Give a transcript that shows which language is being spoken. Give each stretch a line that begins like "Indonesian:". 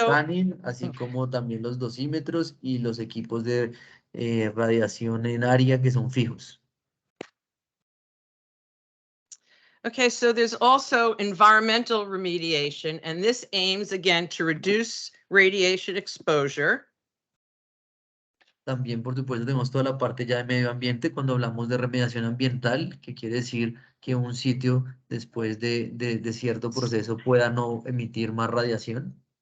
Spanish: scanning, así como también los dosímetros y los equipos de radiación en área que son fijos.
English: Okay, so there's also environmental remediation, and this aims again to reduce radiation exposure.
Spanish: También, por supuesto, tenemos toda la parte ya de medio ambiente cuando hablamos de remediación ambiental, que quiere decir que un sitio después de cierto proceso pueda no emitir más radiación.